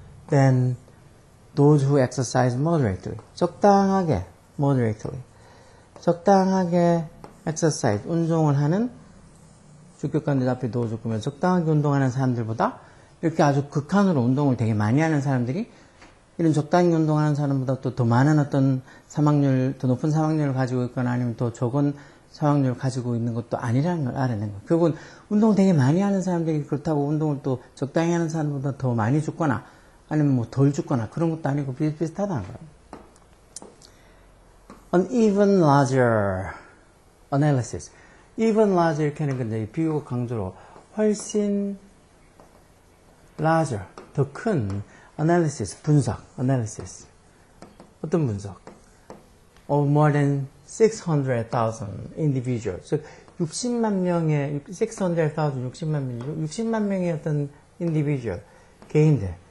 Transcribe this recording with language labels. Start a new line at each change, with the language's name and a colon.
English: Then those who exercise moderately,
Korean: 적당하게 moderately, 적당하게 exercise, 운동을 하는 주격관대 앞에 넣어줬으면 적당하게 운동하는 사람들보다 이렇게 아주 극한으로 운동을 되게 많이 하는 사람들이 이런 적당히 운동하는 사람보다 또 더 많은 어떤 사망률, 더 높은 사망률을 가지고 있거나 아니면 더 적은 사망률을 가지고 있는 것도 아니라는 걸 알아낸 거예요. 결국은 운동 되게 많이 하는 사람들이 그렇다고 운동을 또 적당히 하는 사람보다 더 많이 죽거나 아니면 뭐 덜 죽거나 그런 것도 아니고 비슷비슷하다는 거예요.
English: An even larger analysis. even larger
Korean: 이렇게 하는 건데 비교가 강조로 훨씬 larger, 더 큰 analysis, 분석, analysis.
English: 어떤 분석? Of more than 600,000 individuals.
Korean: 즉 60만 명의 600,000, 60만 명의 어떤 individual, 개인들.